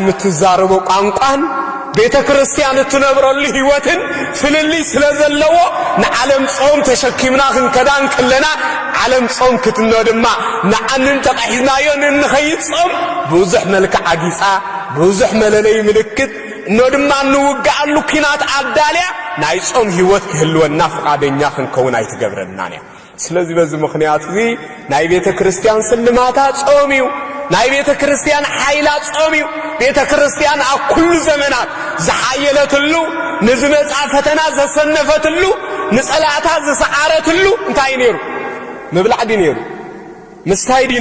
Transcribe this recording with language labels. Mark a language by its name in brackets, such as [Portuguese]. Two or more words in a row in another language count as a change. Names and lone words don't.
[Tigrinya] ትዛረቦ ቋንቋን ቤተ ክርስቲያን ትነብረሉ ህይወትን ፍልልይ ስለዘለዎ ንዓለም ጾም ተሸኪምና ክንከዳን ከለና ዓለም ጾም ክትነድማ ንዓንን ተቃሂዝናዮ ንኸይድ ጾም ብዙሕ መልክዕ አጊጻ ብዙሕ መለለይ ምልክት ነድማ ንውጋአሉ ኪናት አዳልያ ናይ ጾም ህይወት ክህልወና ፈቃደኛ ክንከውን አይትገብረናን ያ [Amharic] ስለዚህ በዚህ ምክንያት [Tigrinya] እዚ ናይ ቤተ ክርስቲያን ስልማታ ጾም እዩ ናይ ቤተ ክርስቲያን ኃይላ ጾም እዩ ቤተ ክርስቲያን ኣብ ኩሉ ዘመናት ዝሓየለትሉ ንዝመጻ ፈተና ዘሰነፈትሉ ንጸላታ ዘሰዓረትሉ እንታይ ነይሩ ምብላዕ ዲ ነይሩ ምስታይ ዲ